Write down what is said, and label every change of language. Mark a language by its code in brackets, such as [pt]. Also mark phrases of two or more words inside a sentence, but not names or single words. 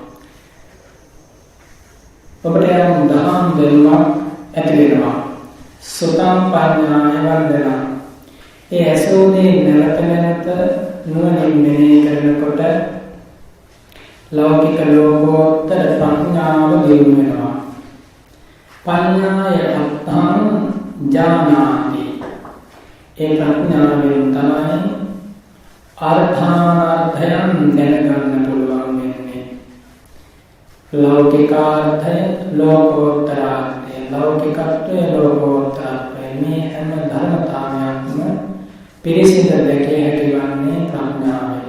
[si] ඔබට යම් දහම් දැනුමක් ඇති වෙනවා. [pi] සුතං පඤ්ඤාය වන්දනං, [si] ඒ ඇසෝනේ නැවත නැවත නුවණින් මෙනෙහි කරනකොට ලෞකික ලෝකෝත්තර ප්‍රඥාව දියුණු වෙනවා. [pi] පඤ්ඤාය අත්තං ජානාති, [si] ඒ ප්‍රඥාවෙන් තමයි අර්ථාර්ථයන් දැනගන්න පුළුවන් වෙන්නේ. ලෞකිකාර්ථය, ලෝකෝත්තරාර්ථය, ලෞකිකත්වය, ලෝකෝත්තරාර්ථය, මේ හැම ධර්මතාවයක්ම පිරිසිඳ දැකිය හැකි වන්නේ ප්‍රඥාවෙන්.